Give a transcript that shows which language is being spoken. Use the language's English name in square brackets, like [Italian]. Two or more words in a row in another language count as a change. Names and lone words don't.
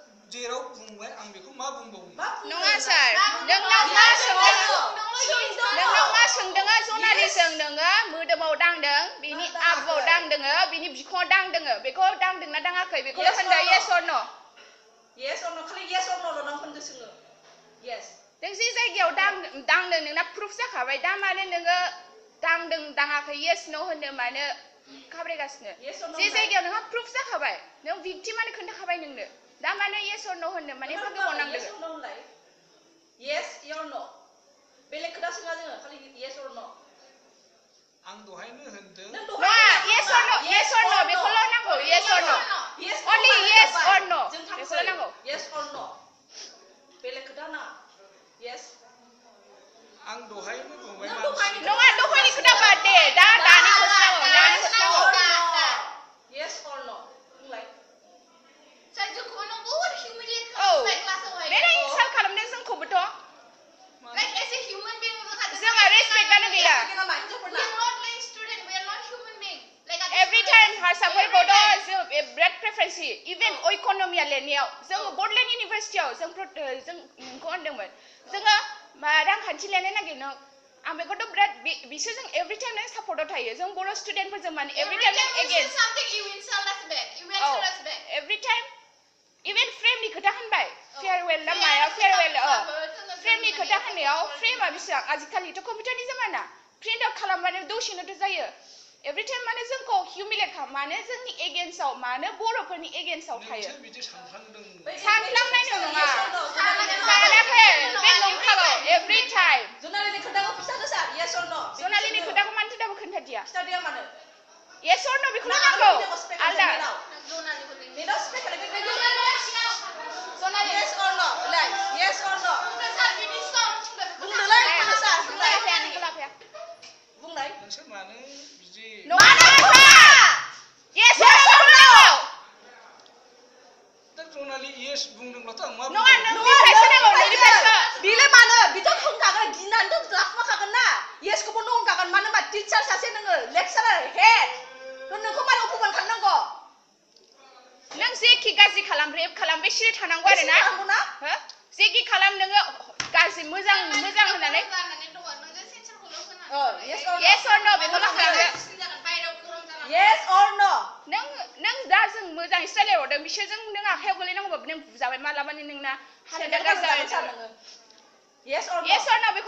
[Bodo] जेराव बुंबाय आं बेखौ मा बुंबावनो नङा सार नोंनाव मा सोंदों जनालिजों नोङो मोदोमाव दांदों बिनि आबुआव दांदों बिनि बिखुङाव दांदों बेखौ दांदोंना दाङाखै बेखौ होनदो [English] yes or no yes or no खालि yes or no [Bodo] ल' नों होनदो सोङो [English] yes [Bodo] नों जे जायगायाव दांदों नोंना प्रुफ जाखाबाय दा मानो नोङो दांदों दाङाखै [English] yes no [Bodo] होननो मानो खाब्रायगासिनो जे जायगायाव नोंहा प्रुफ जाखाबाय नों भिक्टिमानो खोन्थाखाबाय नोंनो दा मानो [English] yes or no [Bodo] होननो माने एफा गोबाव नांदों [English] yes or no होनलाय yes or no [Bodo] बेलेग खोथा सोङा जोङो खालि [English] yes or no [Bodo] आं दहायनो होनदों [English] नङा yes or no [Bodo] बेखौल' नांगौ [English] yes or no only yes or no [Bodo] बेखौल' नांगौ [English] yes or no [Bodo] बेलेग खोथा नाङा [English] yes [Bodo] आं दहायनो बुंबाय नङा दहायनि खोथा बाद दे दा दानि खोथा [English] yes or no बुंलाय [Bodo] सार जोंखौ नों बहुत हिउमिलिएट औ खालामबाय क्लासावहाय मेरा इनसाल्ट खालामदों जोंखौबोथ' [English] like as a human being [Bodo] जोंहा रेसपेक्टआनो गैया [English] we are not like student we are not human being like every time [Bodo] हारसाफोरखौथ' जों बिराद प्रेफारेन्स होयो इभेन इक'नमिया लिरनायाव जों बडलेण्ड इउनिभारसिटियाव जों नोंखौ होनदोंमोन जोङो रांखान्थि लिरनो नागिरनो आं बेखौथ' बिराद बिसोरजों [English] every time [Bodo] नों सापर्टआव थायो जों बर' स्टुडेन्टफोरजों माने एभरि टाइम एगेन्स्ट [English] something you insult us back you answer us back every time [Bodo] इभेन फ्रेमनि खोथा होनबाय फेयारवेल ना माया फेयारवेल फ्रेमनि खोथा होननायाव फ्रेमा बेसेबां आजिखालिथ' कम्पिउटारनि जमाना [English] print out [Bodo] खालामबानो दसेनोथ' जायो [English] every time [Bodo] माने जोंखौ हिउमिलेट खालाम मानो जोंनि एगेन्स्टआव मानो बर'फोरनि एगेन्स्टआव थायो बिदि सानफ्लांदों सानफ्लांनाय नङा सानाखै बे नंखागौ [English] every time [Bodo] जनालिनि खोथाखौ खिथादो सार [English] yes or no [Bodo] जनालिनि खोथाखौ मानोथो दाबो खोन्थादिया खिथादिया मानो [English] yes or no [Bodo] बेखौल' नांगौ आलदा नेटाव स्पेक खालामबाय जनालि [English] yes or no [Bodo] लाय [English] yes or no [Bodo] बुंदोलाय सार बुंलाय बुंलाय नोंसोर मानो बिदि [English] yes or no [Bodo] दा जनालि yes बुंदोंब्लाथ' आं मा नङा नोंनिफ्रायसो नांगौ नोंनिफ्रायसो बिलाय मानो बिथ' होनखागोन गिनानैथ' लाखुमाखागोन ना येसखौबो नो होनखागोन मानो होनबा टिचार सासे नोङो लेक्चारार हेड नोंखौ मानो अपमान खालामनांगौ नों जेखि गाज्रि खालाम रेप खालाम बे सिरि थानांगौ आरो ना जेखि खालाम नोङो गाज्रि मोजां होननानै [English] yes or no [Bodo] बेखौल' खालामदो [English] yes or no [Bodo] नों दा जों मोजाङै रायलायहरदों बिसोरजों नों आखायाव गोलैनांगौबाबो नों बुजाबाय मालाबानो नोंना हालोदा गाज्रि जाबाय [English] yes or no [Bodo] बेखौ